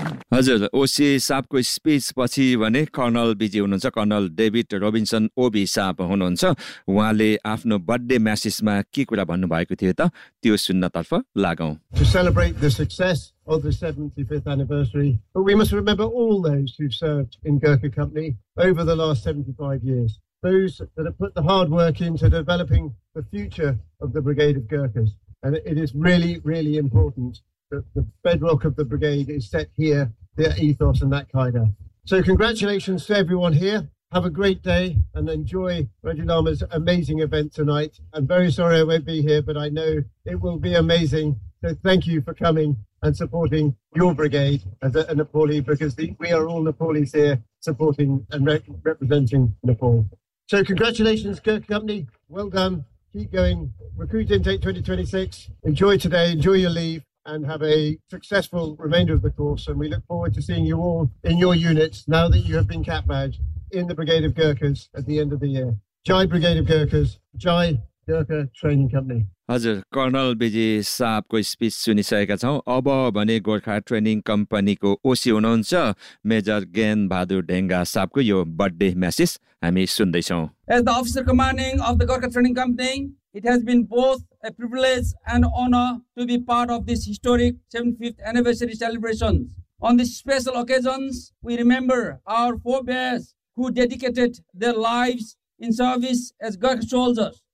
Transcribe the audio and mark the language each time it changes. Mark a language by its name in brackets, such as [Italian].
[Nepali] हजुर ओसी साहबको स्पिच पछि भने कर्नल बिजी हुनुहुन्छ कर्नल डेभिड रोबिन्सन ओबी साहब हुनुहुन्छ, उहाँले आफ्नो बर्थडे म्यासेजमा के कुरा भन्नुभएको थियो त त्यो सुन्नतर्फ लागौं। [English] To celebrate the success of the 75th anniversary, but we must remember all those who've served in Gurkha Company over the last 75 years. Those that have put the hard work into developing the future of the Brigade of Gurkhas. And it is really, really important that the bedrock of the brigade is set here, their ethos and that kind of. So congratulations to everyone here. Have a great day and enjoy Reggie Lama's amazing event tonight. I'm very sorry I won't be here, but I know it will be amazing. So thank you for coming and supporting your brigade as a Nepali, because we are all Nepalis here supporting and representing Nepal. So congratulations, Gurkha Company. Well done. Keep going. Recruit Intake 2026. Enjoy today. Enjoy your leave. And have a successful remainder of the course. And we look forward to seeing you all in your units now that you have been cap badged in the Brigade of Gurkhas at the end of the year. Jai Brigade of Gurkhas. Jai Gurkha Training Company. [Nepali] हजुर colonel busy साहबको speech सुनिसकेका छौँ। अब भने Gorkha training कम्पनीको ओसी हुनुहुन्छ major ज्ञान बहादुर ढेङ्गा साहबको यो birthday message हामी सुन्दैछौँ। [English] As the officer commanding of the Gorkha Training Company, it has been both a privilege and honor to be part of this historic 75th anniversary celebration. On these special occasions, we remember our forebears who dedicated their lives in service as Gurkha soldiers.